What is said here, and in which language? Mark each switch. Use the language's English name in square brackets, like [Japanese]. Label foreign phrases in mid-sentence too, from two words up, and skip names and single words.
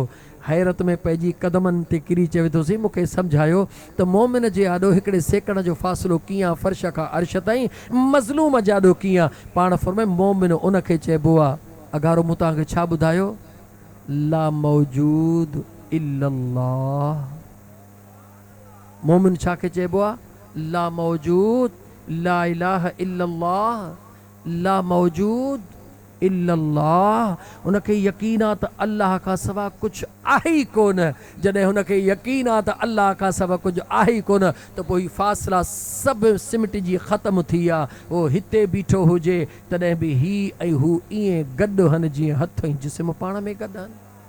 [Sindhi] हैरत में पइजी कदमनि ते किरी चवे थो, सी मूंखे सम्झायो त मोमिन जे आॾो हिकिड़े सेकड़ जो फ़ासिलो कीअं, फ़र्श खां अर्श ताईं, मज़लूम जे आॾो कीअं? पाण फरमाए मोमिन उनखे चइबो आहे, अगारो मूं तव्हांखे छा ॿुधायो, [Arabic] لا موجود إلا الله. [Sindhi] मोमिन छा खे चइबो आहे? [Arabic] لا موجود, لا إله إلا الله لا موجود إلا الله. [Sindhi] उनखे यकीन आहे त अल्लाह खां सवा कुझु आहे ई कोन। जॾहिं हुनखे यकीन आहे त अल्लाह खां सवा कुझु आहे ई कोन, त पोइ हीउ फ़ासिला सभु सिमटिजी ख़तमु थी विया। उहो हिते बीठो हुजे तॾहिं बि ही ऐं हू ईअं गॾु आहिनि जीअं हथ ऐं जिस्म पाण में गॾु आहिनि।